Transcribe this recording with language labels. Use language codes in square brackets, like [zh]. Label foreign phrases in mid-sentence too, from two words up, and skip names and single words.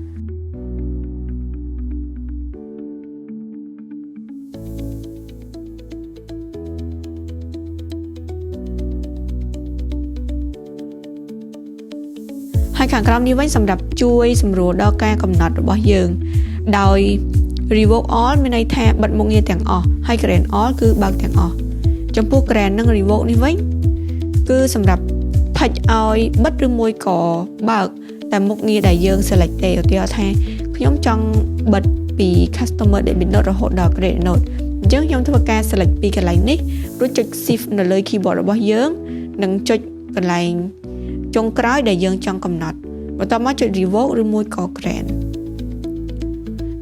[km] ហើយខាងក្រោមនេះវិញសម្រាប់ជួយសម្រួលដល់ការកំណត់របស់យើងដោយ [en] revoke all [km] មានន័យថាបិទមុខងារទាំងអស់ហើយ [en] grant all [km] គឺបើកទាំងអស់ចំពោះ grant និង revoke នេះវិញគឺសម្រាប់ផិចឲ្យបិទឬមួយក៏ បើកតែមុខងារដែលយើង select ទេឧទាហរណ៍ថាខ្ញុំចង់បិទពី [en] customer debit note [km] រហូតដល់ [en] credit note [km] អញ្ចឹងខ្ញុំធ្វើការ select ពីកន្លែងនេះរួច ចុច shift នៅលើ keyboard របស់យើងនិងចុចកន្លែងចុងក្រោយដែលយើងចង់កំណត់បន្ទាប់មកចុច revoke ឬមួយក៏ grant ដូ